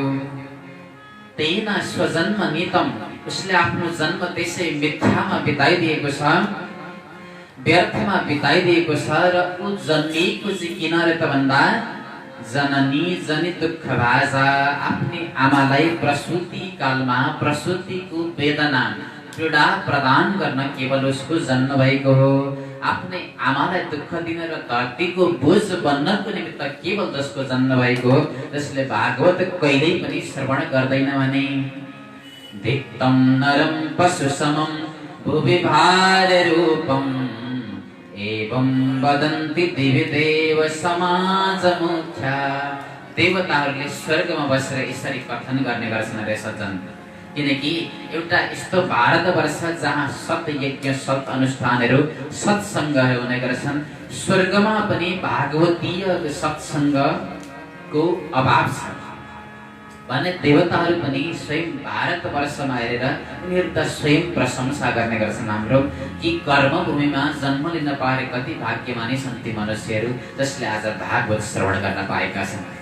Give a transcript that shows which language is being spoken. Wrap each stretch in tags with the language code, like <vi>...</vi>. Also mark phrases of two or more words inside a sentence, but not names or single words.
<sa>तेन स्वजन्म नीतम,</sa> <ne>उसले आफ्नो जन्म त्यसै मिथ्यामा बिताइदिएको छ, व्यर्थमा बिताइदिएको छ। र ऊ जन्मिएको चाहिँ किन रे त भन्दा</ne> <sa>जननी जनि दुःख भाजा,</sa> <ne>आफ्नी आमालाई प्रसुति कालमा प्रसुतिको वेदना पीडा प्रदान गर्न केवल उसको जन्म भएको हो। आफ्नै आमालाई दुःख दिन र धरतीको बोझ बन्नको निमित्त केवल जसको जन्म भएको हो, जसले भागवत कहिल्यै पनि श्रवण गर्दैन भने</ne> <sa>धिक्तं नरं पशु समं भुवि भार रूपं एवं वदन्ति दिव्य देव समाज मुख्या।</sa> <ne>देवताहरूले स्वर्गमा बसेर यसरी कथन गर्ने गर्छन् रे सज्जन। किनकि एउटा यस्तो भारतवर्ष जहाँ सत यज्ञ सत अनुष्ठानहरू सत्सङ्गहरू हुने गर्छन्, स्वर्गमा पनि भागवतीय सत्सङ्गको अभाव छ भने देवताहरू पनि स्वयं भारतवर्षमा हेरेर उनीहरू त स्वयं प्रशंसा गर्ने गर्छन् हाम्रो कि कर्मभूमिमा जन्म लिन पाए कति भाग्यमानी छन् ती मनुष्यहरू जसले आज भागवत श्रवण गर्न पाएका छन्।</ne>